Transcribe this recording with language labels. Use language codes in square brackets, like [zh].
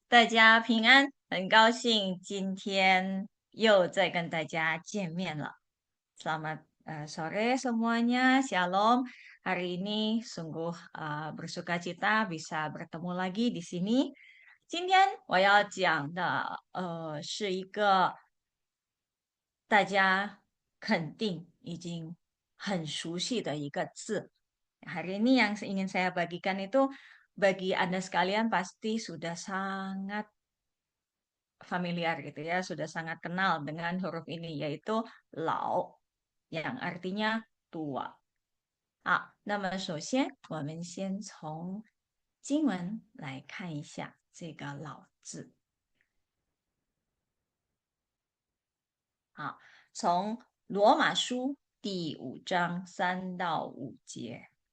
[zh] 大家平安，很高兴今天又再跟大家见面了。 [id] Selamat sore semuanya, Shalom. Hari ini sungguh bersuka cita bisa bertemu lagi di sini. [zh] 今天我要讲的是一个大家肯定已经很熟悉的一个字。 [id] Hari ini yang ingin saya bagikan itu bagi Anda sekalian pasti sudah sangat familiar gitu ya, sudah sangat kenal dengan huruf ini yaitu lao yang artinya tua. [zh] 好，那么首先我们先从经文来看一下这个"老"字。好，从罗马书第5章3到5节。